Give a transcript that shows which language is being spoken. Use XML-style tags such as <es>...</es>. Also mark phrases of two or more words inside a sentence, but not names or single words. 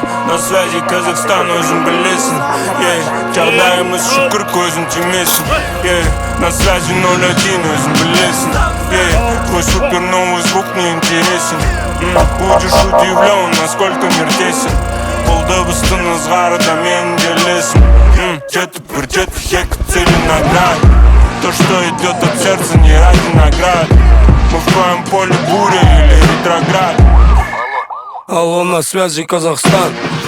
<ru>На связи Казахстан,</ru> <kk>өзің білесің, жағдайымыз шүкір көзің тимесін.</kk> <ru>На связи 01,</ru> <kk>өзің білесің,</kk> <ru>твой супер новый звук не интересен. Будешь удивлен, насколько мир тесен.</ru> <kk>Бұл дыбыстың ызғары да менің делесім. Жетіп бір жетіп екі</kk> <ru>цели наград. То, что идет от сердца, не ради наград. Мы в твоем поле буря или ретроград. Алло, на связи Казахстан.</ru>